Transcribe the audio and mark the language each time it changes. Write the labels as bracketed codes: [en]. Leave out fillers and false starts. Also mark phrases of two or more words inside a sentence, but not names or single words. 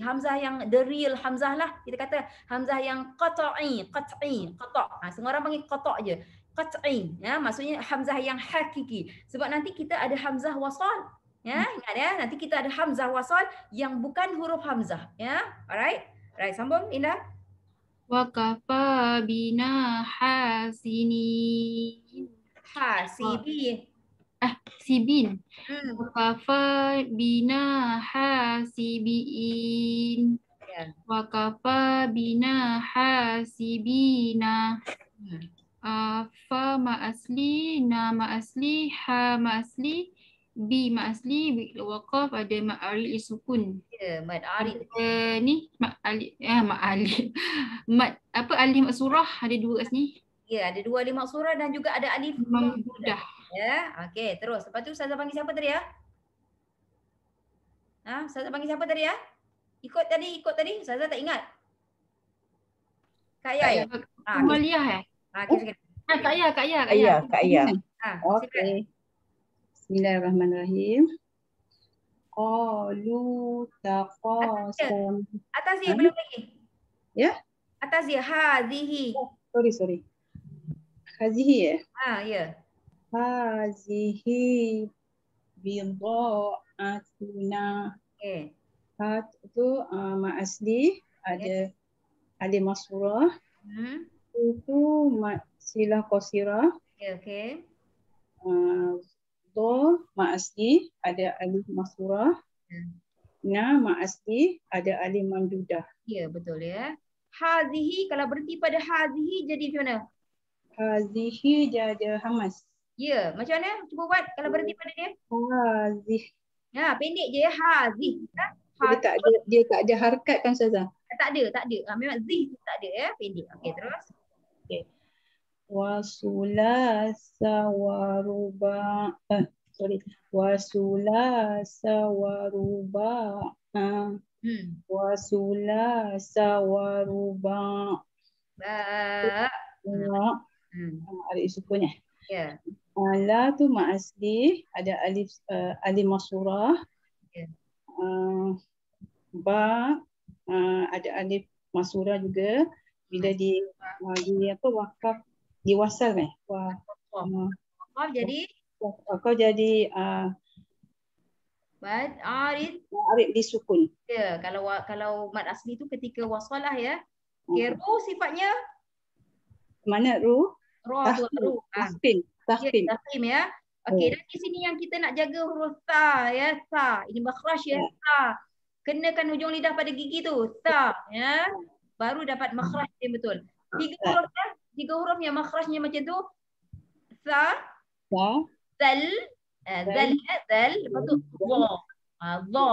[ms] Hamzah yang [en] the real [ms] hamzah lah. Kita kata hamzah yang qata'i. Semua orang panggil qata' je. Qat'i ya, maksudnya hamzah yang hakiki. Sebab nanti kita ada hamzah wasal. Ya, ingat ya, nanti kita ada hamzah wasal yang bukan huruf hamzah ya. Alright? Sambung Linda. [ar] وكفى بنا حاسنين. سبين. وكفى بنا حاسبين. [ms] Ya, [ar] وكفى بنا حاسبينا. [ms] Fa ma asli, na ma asli, ha ma asli, bi ma asli, waqaf ada ma'aril sukun. Ya, mad arid. Ni ma'ali, ma'ali. Mad apa alif maksurah ada 2 kat sini. Ya, ada 2 alif maksurah dan juga ada alif Mamdudah. Ya, okey, terus. Lepas tu Ustazah panggil siapa tadi ya? Ustazah panggil siapa tadi ya? Ikut tadi. Ustazah tak ingat. Kak Yai. Kemaliah Okey. Kak Ya. Kak Aya. Okey. [ar] بسم الله الرحمن الرحيم. قالوا تقاسم. [ms] Atas dia belum lagi. Ya? Atas dia hazihi. Sorry. Hazihi Ya. [ar] هذه بضاعتنا. [ms] Okey. Hat itu ma asli ada alif maksurah. Itu silah qasirah. Okey. Do ma asli ada alif maksurah. Na ma asli ada alif mamdudah. Ya, betul ya. Hazihi, kalau berhenti pada hazihi jadi macam mana? Hazihi jadi hamas. Ya, macam mana? Cuba buat kalau berhenti pada dia. Hazih. Ya, pendek je ya, hazih. Dia tak ada harakat kan Ustazah? Tak ada. Memang zih tu tak ada ya, pendek. Okey, terus. Okey. [ar] وثلاث ورباع. وثلاث ورباع. وثلاث ورباع. [ms] Ada sukun ya. Ya. La tu ma asli ada alif maksurah. Ba ada alif maksurah juga. Bila di wakaf diwasal kan? Wakaf jadi wakaf jadi mad arid disukun. Ya, kalau mad asli tu ketika wasalah ya. Okay, ru sifatnya mana ru? Ru. Tahkim ya. Okey, dan di sini yang kita nak jaga huruf ta ya, ta. Ini makhraj ya, ta. Kenakan hujung lidah pada gigi tu, ta ya. Baru dapat makhraj yang betul. 3 huruf yang makhrajnya macam tu. Sa, zal, lepas tu dha.